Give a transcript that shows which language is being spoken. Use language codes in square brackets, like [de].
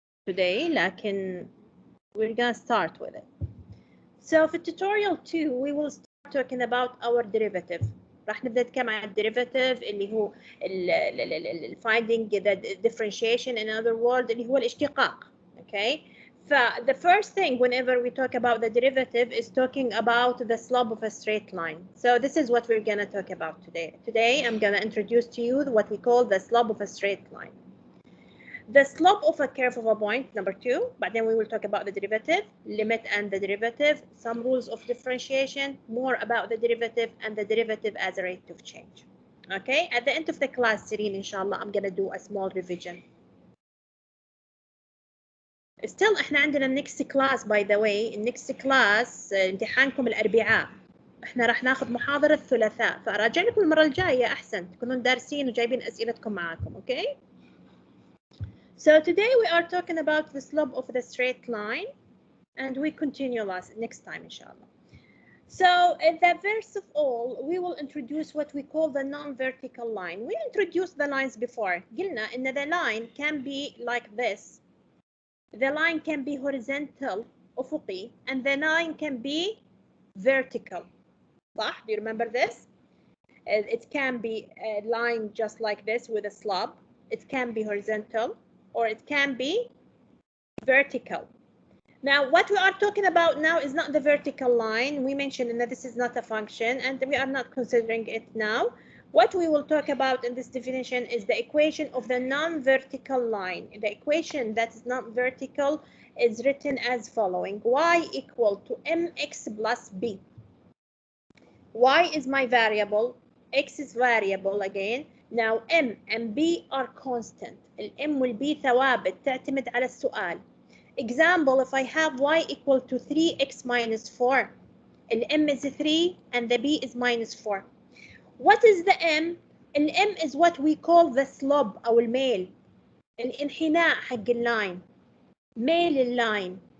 [en] today [ar] لكن [en] we're gonna start with it. So for tutorial 2 we will start talking about our derivative. [ar] راح نبدأ نتكلم عن الديريفاتيف اللي هو [en] finding the differentiation, in other words [ar] اللي هو الاشتقاق. [en] Okay. The first thing whenever we talk about the derivative is talking about the slope of a straight line. So this is what we're going to talk about today. Today I'm going to introduce to you what we call the slope of a straight line. The slope of a curve of a point, number 2, but then we will talk about the derivative, limit and the derivative, some rules of differentiation, more about the derivative and the derivative as a rate of change. Okay, at the end of the class, Serene, inshallah, I'm going to do a small revision. Still [ar] احنا عندنا [en] next class by the way. next class [ar] امتحانكم الأربعاء. احنا راح ناخذ محاضرة الثلاثاء، فأراجع لكم المرة الجاية أحسن تكونون دارسين وجايبين أسئلتكم معاكم. [en] Okay. So today we are talking about the slope of the straight line, and we continue next time inshallah. So first of all we will introduce what we call the non-vertical line. We introduced the lines before. [ar] قلنا إن [en] the line can be like this. The line can be horizontal, أفقي, and the line can be vertical. صح? Do you remember this? It can be a line just like this with a slope. It can be horizontal or it can be vertical. Now, what we are talking about now is not the vertical line. We mentioned that this is not a function and we are not considering it now. What we will talk about in this definition is the equation of the non-vertical line. The equation that is not vertical is written as following: y equal to mx plus b. Y is my variable, x is variable again. Now m and b are constant. M will be [ar] ثوابت تعتمد على السؤال. [en] Example, if I have y equal to 3x minus 4, m is 3 and the b is minus 4. What is the m? M is what we call the slope [ar] أو الميل. الانحناء حق اللاين. ميل اللاين.